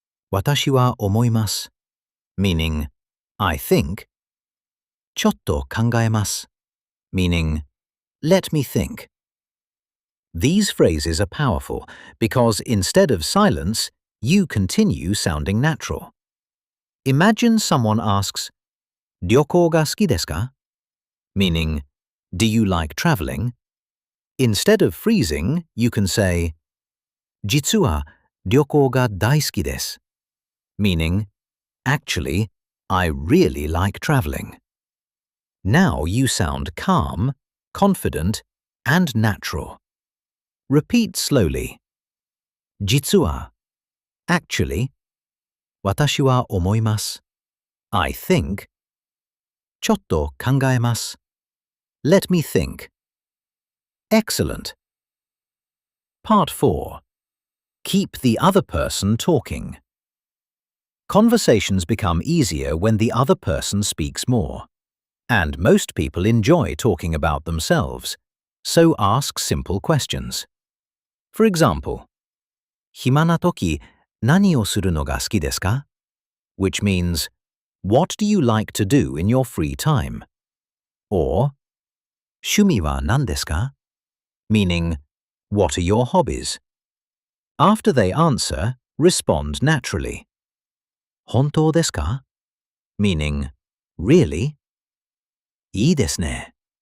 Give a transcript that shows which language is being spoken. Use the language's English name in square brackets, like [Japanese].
[Japanese] 私は思います, [English] meaning, I think. [Japanese] ちょっと考えます, [English] meaning, let me think. These phrases are powerful because instead of silence, you continue sounding natural. Imagine someone asks, [Japanese] 旅行が好きですか? [English] meaning, do you like traveling? Instead of freezing, you can say, [Japanese] 実は旅行が大好きです, [English] meaning, actually, I really like traveling. Now you sound calm, confident, and natural. Repeat slowly. [Japanese] 実は, [English] actually. [Japanese] 私は思います. [English] I think. [Japanese] ちょっと考えます. [English] Let me think. Excellent. Part 4. Keep the other person talking. Conversations become easier when the other person speaks more. And most people enjoy talking about themselves, so ask simple questions. For example, [Japanese] 暇な時何をするのが好きですか? [English] which means, what do you like to do in your free time? Or, [Japanese] 趣味は何ですか? [English] Meaning, what are your hobbies? After they answer, respond naturally. [Japanese] 本当ですか? [English] Meaning, really? [Japanese] いいですね.